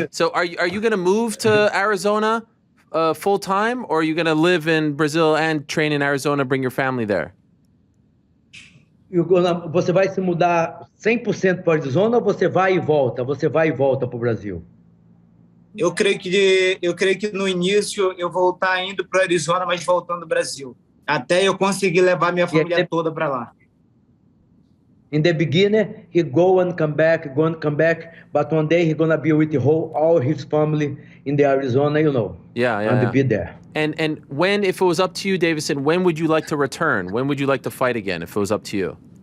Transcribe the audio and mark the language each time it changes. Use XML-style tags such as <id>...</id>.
<en>So are you going to move to Arizona full time, or are you going to live in Brazil and train in Arizona, bring your family there?</en> <pt>Você vai se mudar 100% para Arizona ou você vai e volta? Você vai e volta para o Brasil? Eu creio que no início eu vou estar indo para Arizona, mas voltando ao Brasil. Até eu conseguir levar minha família toda para lá.</pt> <en>In the beginning, he go and come back, but one day he gonna be with all his family in the Arizona, you know. Yeah. And be there. And when, if it was up to you, Deiveson, when would you like to return? When would you like to fight again, if it was up to you?</en>